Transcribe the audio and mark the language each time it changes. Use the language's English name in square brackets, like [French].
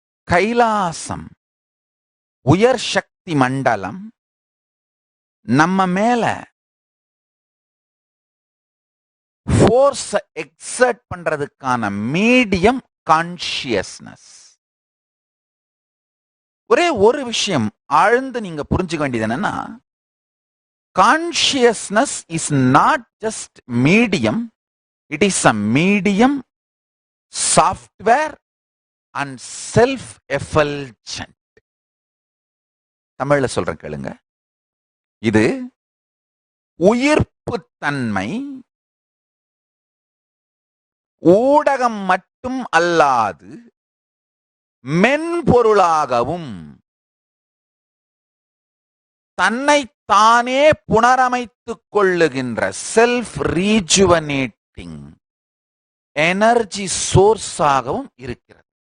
[Tamil] கைலாசம் உயர் சக்தி மண்டலம் நம்ம மேல [English] force exert [Tamil] பண்றதுக்கான மீடியம் கான்ஷியஸ்னஸ். ஒரே ஒரு விஷயம் ஆழ்ந்து நீங்க புரிஞ்சுக்க வேண்டியது என்னன்னா, [English] consciousness is not just medium, it is a medium, software and self-effulgent. [Tamil] தமிழ்ல சொல்றேன் கேளுங்க. இது உயிர்ப்பு தன்மை, ஊடகம் மட்டும் அல்லாது மென்பொருளாகவும் தன்னை தானே புனரமைத்துக் கொள்ளுகின்ற [English] self rejuvenating energy [Tamil] சோர்ஸாகவும் இருக்கிறது.